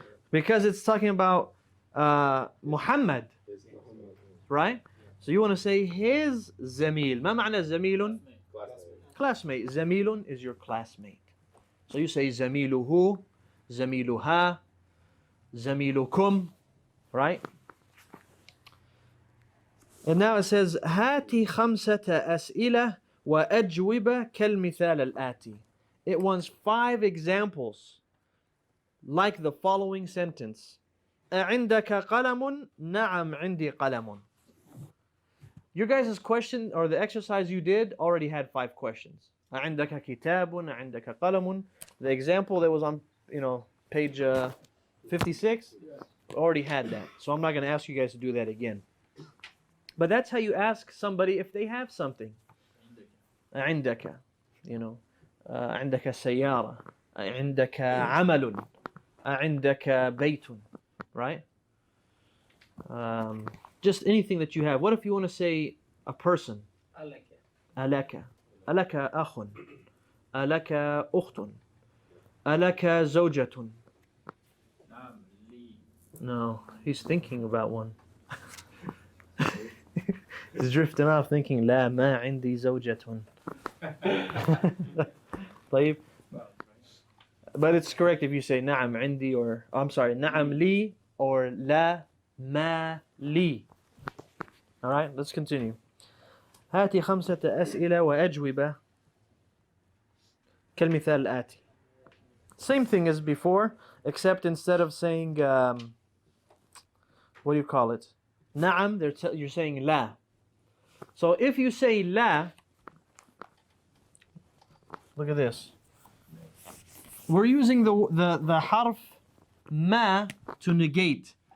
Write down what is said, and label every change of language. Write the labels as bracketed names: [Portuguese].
[English] Because it's talking about Muhammad. Right? So you want to say his زميل. [Arabic] ما معنى زميل? Classmate. [English] زميل is your classmate. So you say [Arabic] زميله, زميلها, زميلكم. [English] Right? And now it says [Arabic] هاتي خمسة أسئلة وأجوبة كالمثال الآتي. [English] It wants 5 examples like the following sentence. [Arabic] أعندك قلم؟ نعم عندي قلم. [English] Your guys' question or the exercise you did already had 5 questions. [Arabic] أعندك كتاب؟ أعندك قلم? [English] The example that was on, page 56 already had that. So I'm not going to ask you guys to do that again. But that's how you ask somebody if they have something. [Arabic] عندك, عندك سيارة, عندك عمل, عندك بيت, right? [English] Just anything that you have. What if you want to say a person? [Arabic] ألك. ألك, ألك أخ, ألك أخت, ألك زوجة. نعم لي. [English] No, he's thinking about one. He's drifting off thinking [Arabic] لا ما عندي زوجة. طيب. [English] But it's correct if you say [Arabic] نعم عندي [English] or I'm sorry [Arabic] نعم لي [English] or [Arabic] لا ما لي. [English] All right, let's continue. [Arabic] هاتي 5 أسئلة وأجوبة كالمثال الآتي. [English] Same thing as before, except instead of saying what do you call it? نعم, you're saying لا. So if you say لا, look at this. We're using the harf ma to negate.